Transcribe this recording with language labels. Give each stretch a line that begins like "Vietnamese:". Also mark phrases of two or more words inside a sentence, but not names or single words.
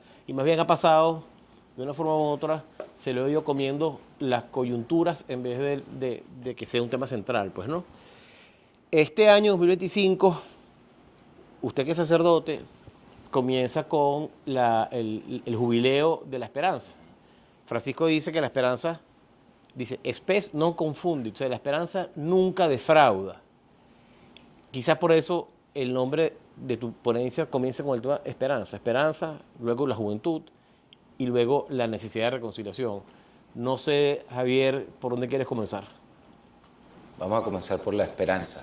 Spanish: Y más bien ha pasado, de una forma u otra, se lo ha ido comiendo las coyunturas en vez de que sea un tema central, pues, ¿no? Este año 2025, usted que es sacerdote, comienza con el jubileo de la esperanza. Francisco dice que la esperanza, dice,
Latin: spes non confundit,
Spanish: o sea, la esperanza nunca defrauda. Quizás por eso el nombre de tu ponencia comienza con el tema esperanza. Esperanza, luego la juventud y luego la necesidad de reconciliación. No sé, Javier, por dónde quieres comenzar. Vamos a comenzar por la esperanza.